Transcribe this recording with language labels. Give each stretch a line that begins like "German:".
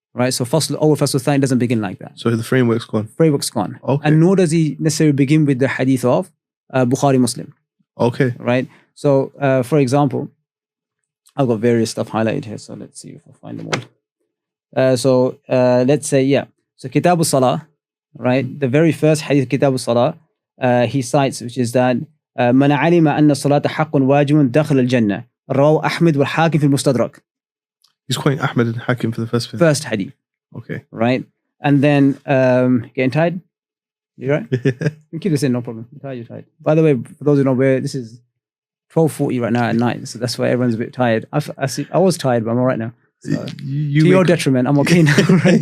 English: Right, so Fasl Thani doesn't begin like that. So the framework's gone. Framework's gone. Okay. And nor does he necessarily begin with the hadith of Bukhari Muslim. Okay. Right. So for example, I've got various stuff highlighted here. So let's see if I find them all. So let's say, so Kitab al-Salah, right? The very first hadith Kitab al-Salah, he cites, which is that
Arabic: من علم أن الصلاة حق واجب دخل الجنة رواه أحمد والحاكم في المستدرك.
English: He's quoting Ahmed and Hakim for the first thing. First hadith. Okay. Right. And then getting tired? You right? You keep this in, no problem. You're tired. By the way, for those who don't know, this is 12:40 right now at night, so that's why everyone's a bit tired. I was tired, but I'm all right now. So, to your detriment, I'm okay now, right?